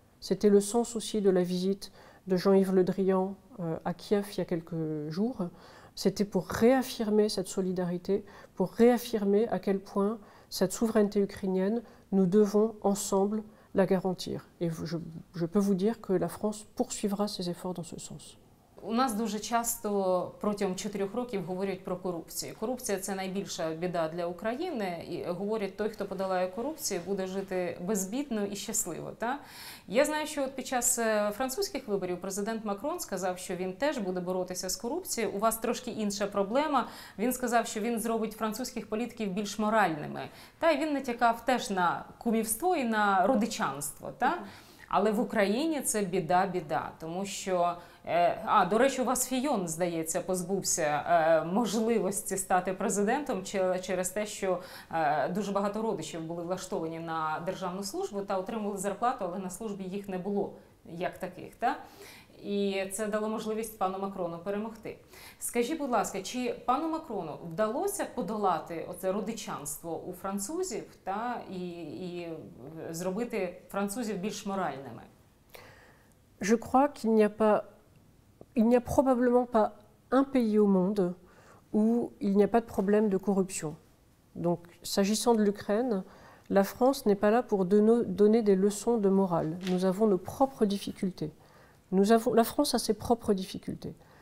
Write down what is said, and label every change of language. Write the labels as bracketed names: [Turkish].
[French] C'était le sens aussi de la visite de Jean-Yves Le Drian à Kiev il y a quelques jours. C'était pour réaffirmer cette solidarité, pour réaffirmer à quel point cette souveraineté ukrainienne, nous devons ensemble la garantir. Et je peux vous dire que la France poursuivra ses efforts dans ce sens. [Ukrainian] У нас дуже часто протягом 4 років говорять про корупцію. Корупція – це найбільша біда для України. І говорять, той, хто подолає корупцію, буде жити безбідно і щасливо. Я знаю, що під час французьких виборів президент Макрон сказав, що він теж буде боротися з корупцією. У вас трошки інша проблема. Він сказав, що він зробить французьких політиків більш моральними. І він натякав теж на кумівство і на родичанство. Але в Україні це біда-біда, тому що До речі, у вас Фійон, здається, позбувся можливості стати президентом через те, що дуже багато родичів були влаштовані на державну службу та отримували зарплату, але на службі їх не було як таких. Та? І це дало можливість пану Макрону перемогти. Скажіть, будь ласка, чи пану Макрону вдалося подолати оце родичанство у французів і зробити французів більш моральними? [French] Je crois il n'y a probablement pas un pays au monde où il n'y a pas de problème de corruption. Donc, s'agissant de l'Ukraine, la France n'est pas là pour donner des leçons de morale. Nous avons nos propres difficultés. La France a ses propres difficultés.